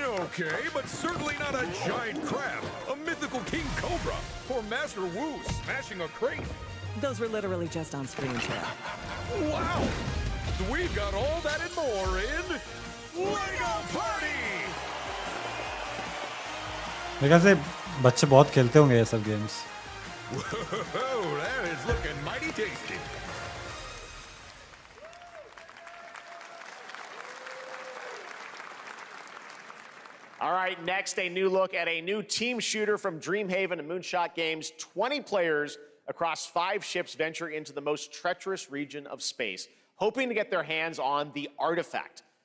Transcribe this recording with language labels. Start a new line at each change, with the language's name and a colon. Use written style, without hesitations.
English: Okay, but certainly not a giant crab, a mythical king cobra, or Master Wu smashing a crate. Those were literally just on screen, Chair. Wow! We've got all that and more in Lego Party!
Hindi: मेरे ख्याल से बच्चे बहुत खेलते होंगे ये सब games.
English: Whoa, that is looking mighty tasty. All right, next, a new look at a new team shooter from Dreamhaven and Moonshot Games. 20 players across 5 ships venture into the most treacherous region of space, hoping to get their hands on the artifact.